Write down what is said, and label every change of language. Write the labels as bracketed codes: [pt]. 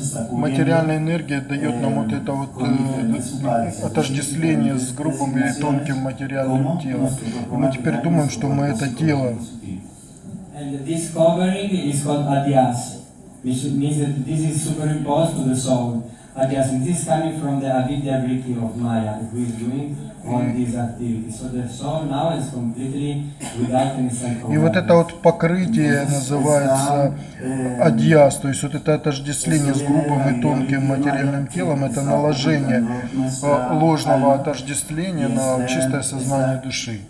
[ru] Материальная энергия дает нам вот это вот отождествление с грубым или тонким материальным телом. И мы теперь думаем, что мы это тело. [en] And this covering is called adhyas, which means that this is superimposed to the soul. Adhyas, and this is coming from the avidya vritti of Maya, who is doing all these activities. So the soul now is completely without any self-awareness. [ru] И вот это вот покрытие называется адьяс, то есть вот это отождествление с грубым и тонким материальным телом, это наложение ложного отождествления на чистое сознание души.